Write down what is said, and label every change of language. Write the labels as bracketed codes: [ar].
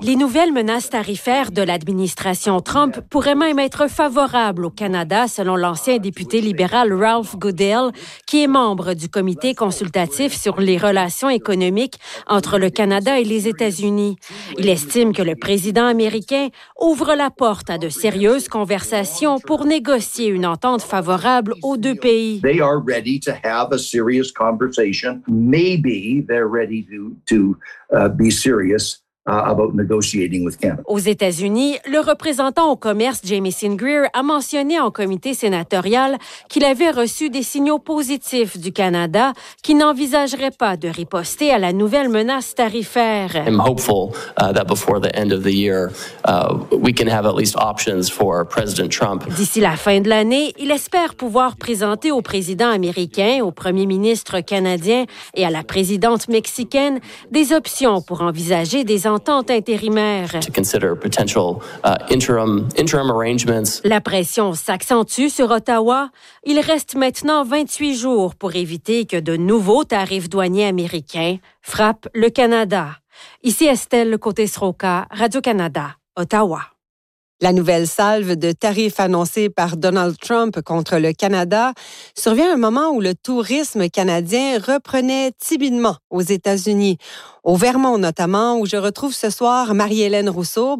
[fr] Les nouvelles menaces tarifaires de l'administration Trump pourraient même être favorables au Canada, selon l'ancien député libéral Ralph Goodale, qui est membre du comité consultatif sur les relations économiques entre le Canada et les États-Unis. Il estime que le président américain ouvre la porte à de sérieuses conversations pour négocier une entente favorable aux deux pays. [en] They are ready to have a serious conversation. Maybe they're ready to be serious about negotiating with Canada. [fr] Aux États-Unis, le représentant au commerce Jamieson Greer a mentionné en comité sénatorial qu'il avait reçu des signaux positifs du Canada qui n'envisagerait pas de riposter à la nouvelle menace tarifaire. [en] I'm hopeful that before the end of the year, we can have at least options for President Trump. [fr] D'ici la fin de l'année, il espère pouvoir présenter au président américain, au premier ministre canadien et à la présidente mexicaine des options pour envisager des ententes intérimaires. [en] To consider potential, interim arrangements. [fr] La pression s'accentue sur Ottawa. Il reste maintenant 28 jours pour éviter que de nouveaux tarifs douaniers américains frappent le Canada. Ici Estelle Côté-Sroca, Radio-Canada, Ottawa. La nouvelle salve de tarifs annoncée par Donald Trump contre le Canada survient à un moment où le tourisme canadien reprenait timidement aux États-Unis, au Vermont notamment, où je retrouve ce soir Marie-Hélène Rousseau.